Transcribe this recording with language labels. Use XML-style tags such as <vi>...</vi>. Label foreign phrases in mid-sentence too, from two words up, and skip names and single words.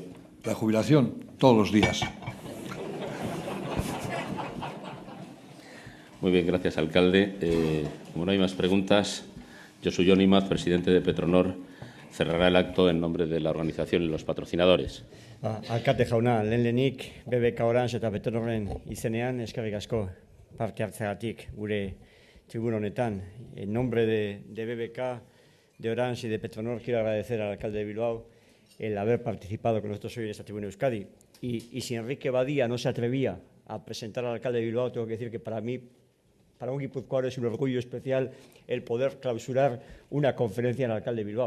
<es>La jubilación, todos los días. Muy bien, gracias, alcalde. Como no hay más preguntas, Josu Jon Imaz, presidente de Petronor, cerrará el acto en nombre de la organización y los patrocinadores.</es> <eu>Alkate jauna, lehenik BBK Orange eta Petronorren izenean eskerrik asko parte hartzeagatik gure tribuna honetan.</eu> <es>En nombre de BBK, de Orange y de Petronor quiero agradecer al alcalde de Bilbao el haber participado con nosotros hoy en esta tribuna de Euskadi. Y si Enrique Badía no se atrevía a presentar al alcalde de Bilbao, tengo que decir que para mí, para un guipuzcoano, es un orgullo especial el poder clausurar una conferencia en el alcalde de Bilbao.</es>